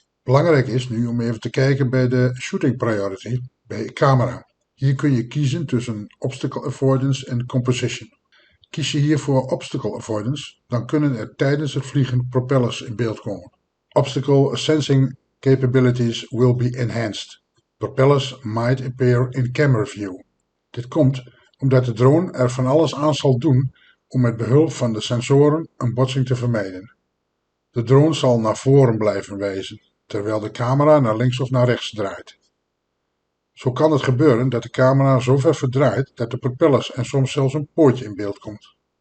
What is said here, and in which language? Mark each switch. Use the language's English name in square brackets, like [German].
[Dutch] Belangrijk is nu om even te kijken bij de shooting priority bij camera. Hier kun je kiezen tussen obstacle avoidance en composition. Kies je hiervoor obstacle avoidance, dan kunnen er tijdens het vliegen propellers in beeld komen. [English] Obstacle sensing capabilities will be enhanced. Propellers might appear in camera view. [Dutch] Dit komt omdat de drone er van alles aan zal doen om met behulp van de sensoren een botsing te vermijden. De drone zal naar voren blijven wijzen, terwijl de camera naar links of naar rechts draait. Zo kan het gebeuren dat de camera zo ver verdraait dat de propellers en soms zelfs een pootje in beeld komt.